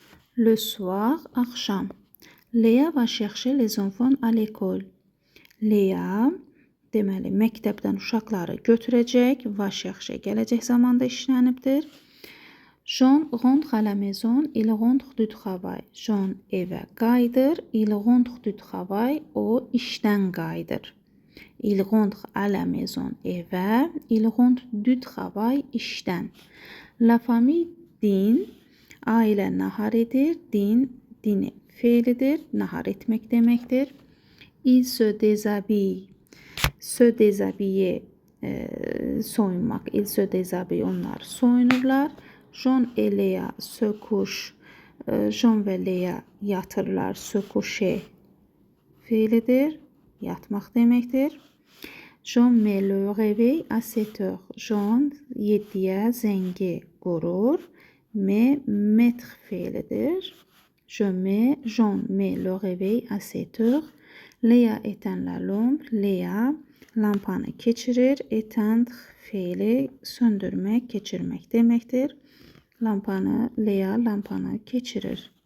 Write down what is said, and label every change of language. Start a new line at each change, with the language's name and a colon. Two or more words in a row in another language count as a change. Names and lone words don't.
French: Le soir, axşam. Léa va chercher les enfants à l'école. Léa,
Azerbaijani: deməli, məktəbdən uşaqları götürəcək.
French: Va chercher
Azerbaijani: gələcək zamanda işlənibdir.
French: Jean rentre à la maison, il rentre du travail.
Azerbaijani: Jean evə qayıdır,
French: il rentre du travail,
Azerbaijani: o işdən qayıdır.
French: Il rentre à la maison, evə, il rentre du travail, işdən. La famille dîne,
Azerbaijani: ailə nahar edir, dîne feilidir, nahar etmək deməkdir.
French: Il se déshabille, se déshabiller, soyunmaq, il se déshabille,
Azerbaijani: onlar soyunurlar.
French: Jean et Léa se couche,
Azerbaijani: Jean və Léa yatırlar,
French: se coucher
Azerbaijani: feilidir, yatmaq deməkdir.
French: Jean met le réveil à 7 heures.
Azerbaijani: Jean 7-yə zəngi qurur. Mettre feilidir.
French: Jean met le réveil à 7 heures. Léa éteint la lampe.
Azerbaijani: Léa lampanı keçirir. Éteindre feili söndürmək, keçirmək deməkdir. Léa lampanı keçirir.